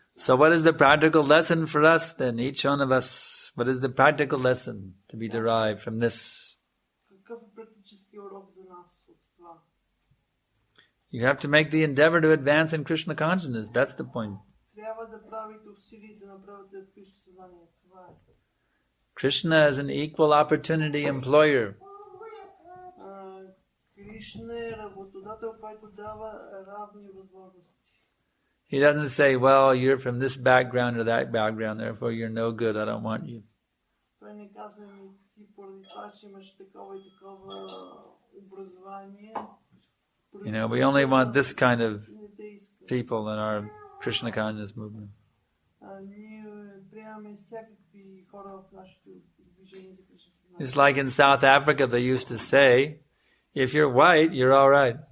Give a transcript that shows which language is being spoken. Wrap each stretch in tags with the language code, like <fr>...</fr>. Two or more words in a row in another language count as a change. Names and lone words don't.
<en>So what is the practical lesson for us then, each one of us? What is the practical lesson to be derived from this?</en> <bg>Какъв е практически урок за нас от това?</bg> <en>You have to make the endeavor to advance in Krishna consciousness. That's the point.</en> <bg>Трябва да правите усилия да направите Кришна съзнание. Това е.</bg> <en>Krishna is an equal opportunity employer.</en> <bg>Кришна е работодател, който дава равни възможности.</bg> <en>He doesn't say, well, you're from this background or that background, therefore you're no good, I don't want you.</en> <bg>Той не казва ми, ти поради това, че имаш такова и такова образование.</bg> <en>You know, we only want this kind of people in our Krishna consciousness movement. It's like in South Africa they used to say, if you're white, you're all right.</en>